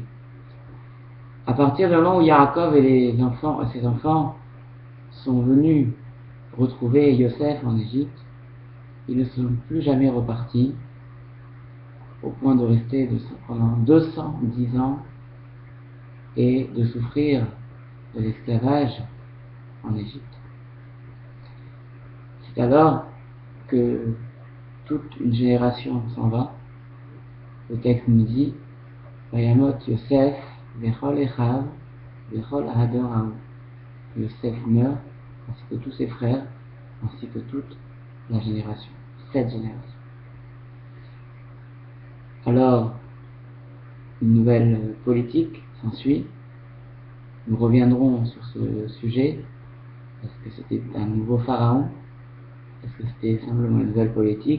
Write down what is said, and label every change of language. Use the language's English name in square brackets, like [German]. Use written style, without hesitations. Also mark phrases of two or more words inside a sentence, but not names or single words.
[French] À partir du moment où Yaakov et ses enfants sont venus retrouver Yosef en Égypte, ils ne sont plus jamais repartis, au point de rester pendant 210 ans et de souffrir de l'esclavage en Égypte. C'est alors que toute une génération s'en va. Le texte nous dit [Hebrew] וימת יוסף וכל אחיו וכל הדור ההוא. [French] Yosef meurt, ainsi que tous ses frères, ainsi que toute la génération, cette génération. Alors, une nouvelle politique s'ensuit. Nous reviendrons sur ce sujet. Est-ce que c'était un nouveau pharaon? Est-ce que c'était simplement une nouvelle politique?